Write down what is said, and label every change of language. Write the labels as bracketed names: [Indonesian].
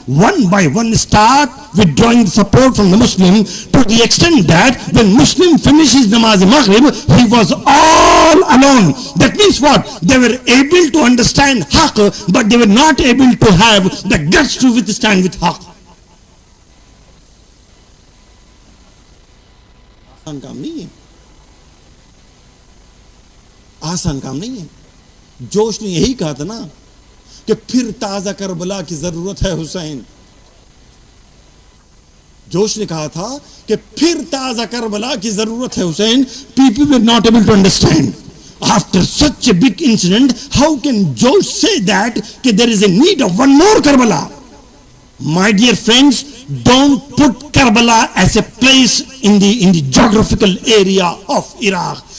[English] One by one start withdrawing support from the Muslim to the extent that when Muslim finished his namaz maghrib, he was all alone. That means what? They were able to understand haqq, but they were not able to have the guts to withstand with haqq. [Hindi] आसान काम नहीं है, आसान काम नहीं है. जोश ने यही कहा था ना कि फिर ताजा करबला की जरूरत है हुसैन. जोश ने कहा था कि फिर ताजा करबला की जरूरत है Hussain. [English] People were not able to understand. After such a big incident, how can Josh say that there is a need of one more Karbala? My dear friends, don't put Karbala as a place in the geographical area of Iraq.